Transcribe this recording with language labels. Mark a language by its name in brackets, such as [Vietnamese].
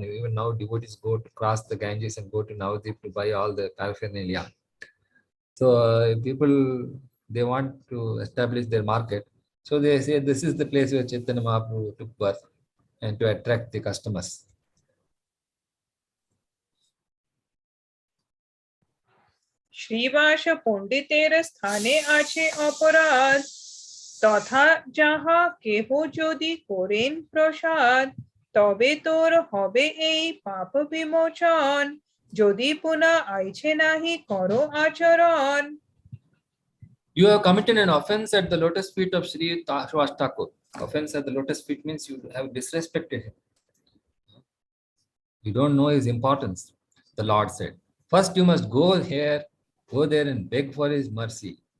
[English] Even now, devotees go to cross the Ganges and go to Navadvip to buy all the paraphernalia. So people, they want to establish their market. So they say this is the place where Chaitanya Mahaprabhu took birth, and to attract the customers. [Bangla] Srivas পণ্ডিতের স্থানে আছে অপরাধ, তথা যাহা কেহ যদি করেন প্রসাদ, তবে তোর হবে এই পাপ বিমোচন, যদি পুনা আইছে নাহি করো আচরণ। [English] You have committed an offense at the lotus feet of Sri Srivas Thakur. Offense at the lotus feet means you have disrespected him. You don't know his importance. The Lord said, first you must go there and beg for his mercy.